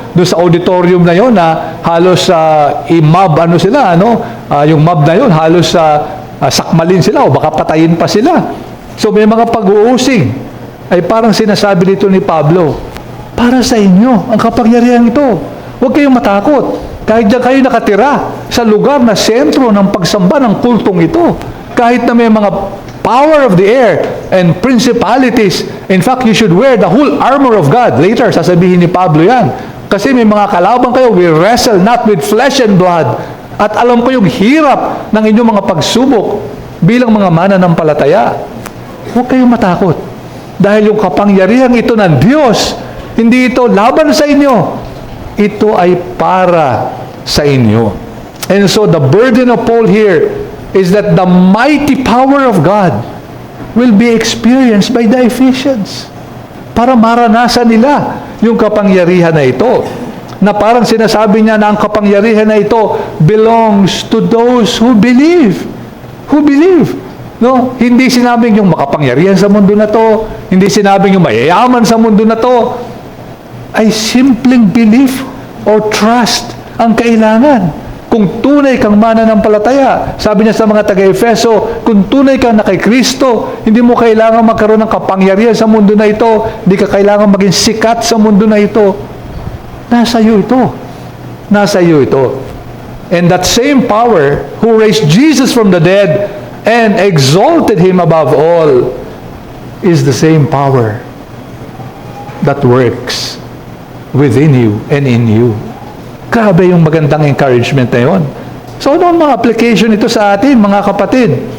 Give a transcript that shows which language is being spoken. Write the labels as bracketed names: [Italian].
[Filipino] Doon sa auditorium na yon na halos i-mob sila, yung mob na yon halos sakmalin sila o baka patayin pa sila. So may mga pag-uusig. Ay parang sinasabi dito ni Pablo, para sa inyo ang kapangyarihan ito. Huwag kayong matakot. Kahit diyan kayo nakatira sa lugar na sentro ng pagsamba ng kultong ito. Kahit na may mga [English] power of the air and principalities. In fact, you should wear the whole armor of God. [Filipino] Later, sasabihin ni Pablo yan. Kasi may mga kalaban kayo, [English] we wrestle not with flesh and blood. [Filipino] At alam ko yung hirap ng inyong mga pagsubok bilang mga mananampalataya. Huwag kayong matakot. Dahil yung kapangyarihan ito ng Diyos, hindi ito laban sa inyo. Ito ay para sa inyo. [English] And so the burden of Paul here is that the mighty power of God will be experienced by the Ephesians. [Filipino] Para maranasan nila yung kapangyarihan na ito. Na parang sinasabi niya na ang kapangyarihan na ito [English] belongs to those who believe. Who believe. [Filipino] No? Hindi sinabing yung makapangyarihan sa mundo na to. Hindi sinabing yung mayayaman sa mundo na to. Ay simpleng [English] belief or trust [Filipino] ang kailangan. Kung tunay kang mananampalataya, sabi niya sa mga taga-Efeso, kung tunay kang na kay Kristo, hindi mo kailangan magkaroon ng kapangyarihan sa mundo na ito, hindi ka kailangan maging sikat sa mundo na ito. Nasa iyo ito. Nasa iyo ito. [English] And that same power who raised Jesus from the dead and exalted Him above all is the same power that works within you and in you. [Filipino] Grabe yung magandang encouragement na yun. So, ano ang mga application ito sa atin, mga kapatid?